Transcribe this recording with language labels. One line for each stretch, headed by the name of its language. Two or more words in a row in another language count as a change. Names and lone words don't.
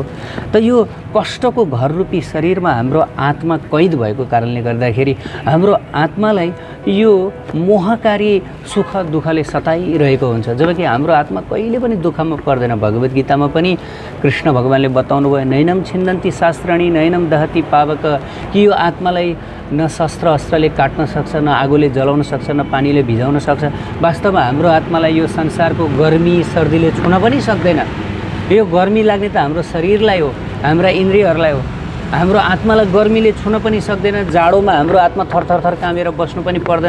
Nepali: त यो कष्टको घर रूपी शरीरमा हाम्रो आत्मा कैद भएको कारणले गर्दाखेरि हाम्रो आत्मालाई यो मोहकारी सुख दुःखले सताइरहेको हुन्छ, जबकि हाम्रो आत्मा कहिले पनि दुःखमा पर्दैन। भगवत गीतामा पनि कृष्ण भगवान्ले बताउनु भयो,
Sanskrit: नैनम छिन्दन्ति शास्त्राणि नैनम दहति पावक,
Nepali: कि यो आत्मालाई न शस्त्र अस्त्रले काट्न सक्छ, न आगोले जलाउन सक्छ, न पानीले भिजाउन सक्छ। वास्तवमा हाम्रो आत्मालाई यो संसारको गर्मी सर्दीले छुन पनि सक्दैन। यो गर्मी लाग्ने त हाम्रो शरीरलाई हो, हाम्रा इन्द्रियहरूलाई हो। हाम्रो आत्मालाई गर्मीले छुन पनि सक्दैन। जाडोमा हाम्रो आत्मा थरथर कामेर बस्नु पनि पर्दैन।